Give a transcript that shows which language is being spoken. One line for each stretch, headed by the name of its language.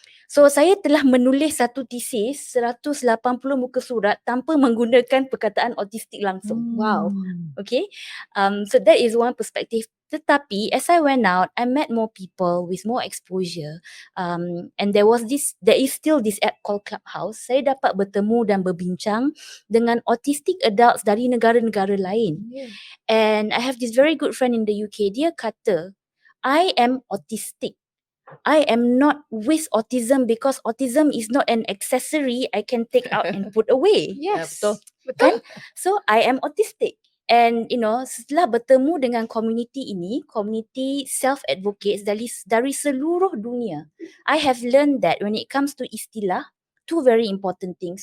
Malay: So saya telah menulis satu tesis 180 muka surat tanpa menggunakan perkataan autistic langsung.
English: Wow. Okay, so that is one perspective.
Malay: Tetapi
English: as I went out, I met more people with more exposure, and there is still this app called Clubhouse.
Malay: Saya dapat bertemu dan berbincang dengan autistic adults dari negara-negara lain.
English: Yeah. And I have this very good friend in the UK.
Malay: Dia kata,
English: I am autistic. I am not with autism because autism is not an accessory I can take out and put away. Yes.
Malay: betul.
English: Kan? So I am autistic. And
Malay: setelah bertemu dengan community ini,
English: community self-advocates
Malay: dari seluruh dunia,
English: I have learned that when it comes to istilah, two very important things.